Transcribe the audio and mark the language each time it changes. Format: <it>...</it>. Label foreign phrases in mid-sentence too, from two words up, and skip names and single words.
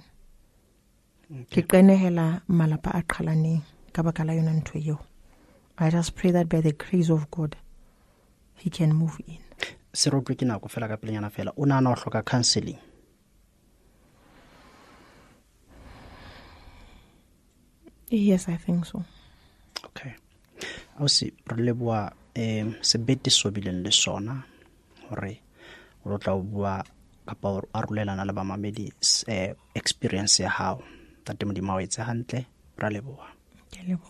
<en>I just pray that by the grace of God, he can move in. Counseling. Yes, I think so. Okay.</en> <st>Ausi re leboa sebete sobileng le sona hore o tla o bua kapa o arolelana le bamamedi experience ya hao tate Modimo o etse hantle ra leboa. Ke leboa.</st>